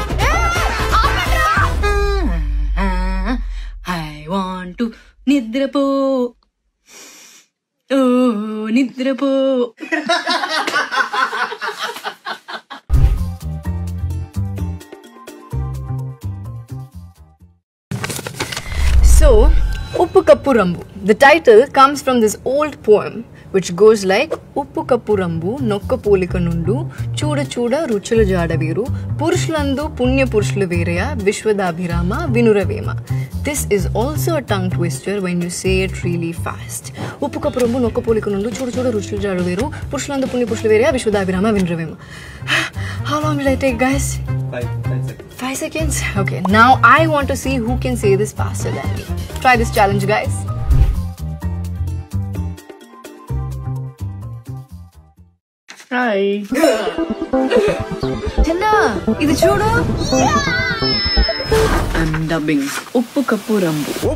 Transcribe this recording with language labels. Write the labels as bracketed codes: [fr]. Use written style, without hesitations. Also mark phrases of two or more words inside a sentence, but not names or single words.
[en] I want to [te] నిద్రపో, ఓ నిద్రపో. [en] So, Uppu Kappu Rambu. The title comes from this old poem which goes like [te] ఉప్పు కప్పు రంబు నొక్క పోలిక నుండు చూడ చూడ రుచుల జాడవేరు పురుషులందు పుణ్య పురుషులు వేరయా విశ్వదాభిరామ వినురవేమ. [en] This is also a tongue twister when you say it really fast. [te] ఉప్పు కప్పు రంబు నొక్క పోలిక నుండు చూడ చూడ రుచుల జాడవేరు పురుషులందు పుణ్య పురుషులు వేరయా విశ్వదాభిరామ వినురవేమ. [en] How long will I take, guys? 5 seconds? Okay, now I want to see who can say this faster than me. Try this challenge, guys. [te] హాయ్ చిన్న ఇది చూడు. [en] I'm dubbing. ఉప్పు కప్పు రంబు.